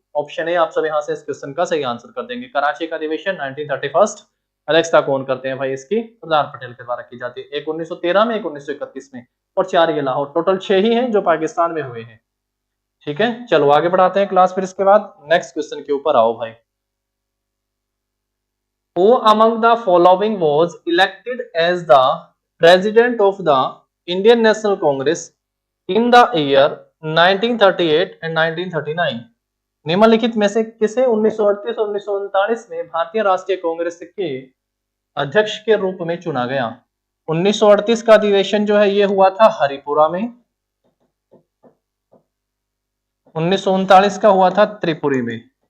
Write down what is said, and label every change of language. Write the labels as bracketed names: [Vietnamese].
[Hindi] Option A आप सब यहां से इस क्वेश्चन का सही आंसर कर देंगे। कराची का अधिवेशन 1931 अध्यक्षता कौन करते हैं भाई? इसकी सरदार पटेल के द्वारा की जाती है। एक 1913 में, एक 1931 में, और 4 ये लाहौर। टोटल 6 ही हैं जो पाकिस्तान में हुए हैं, ठीक है। चलो आगे बढ़ाते हैं क्लास। फिर इसके बाद नेक्स्ट क्वेश्चन के ऊपर आओ भाई। [English] Who among the following was elected as the president of the Indian National Congress in the year 1938 and 1939? [Hindi] निम्नलिखित में से किसे 1938 और 1939 में भारतीय राष्ट्रीय कांग्रेस के अध्यक्ष के रूप में चुना गया? 1938 का अधिवेशन जो है ये हुआ था हरिपुरा में, 1939 का हुआ था त्रिपुरी में।